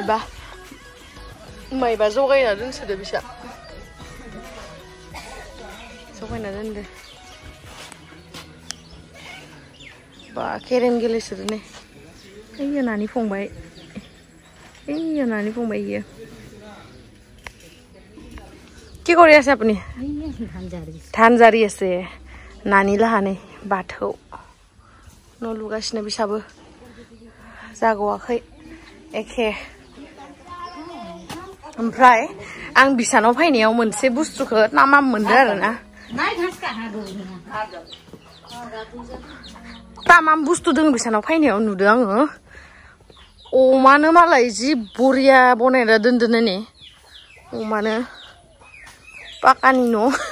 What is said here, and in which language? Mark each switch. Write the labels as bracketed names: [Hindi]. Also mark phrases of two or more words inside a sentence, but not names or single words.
[Bodo] माइबा जगायना दोनसोदो बिसा जगायना दोनदो बा केरेम गेलेसोदो ने एयो नानि फंबाय इयो [Assamese] কি কৰি আছে আপুনি ধান জাৰি আছে [Bodo] নানি লাহানে बाथौ न' लुगासिनो बिसाबो जागवाखै एखे ओमफ्राय आं बिसानाव फैनायाव मोनसे बुस्थुखौ नामा मोनदो आरोना तामाम बुस्थु दङ बिसानाव फैनायाव नुदो आङो अमानो मालाय जि बरिया बनायना दोनदोनो ने अमानो पाकानि न'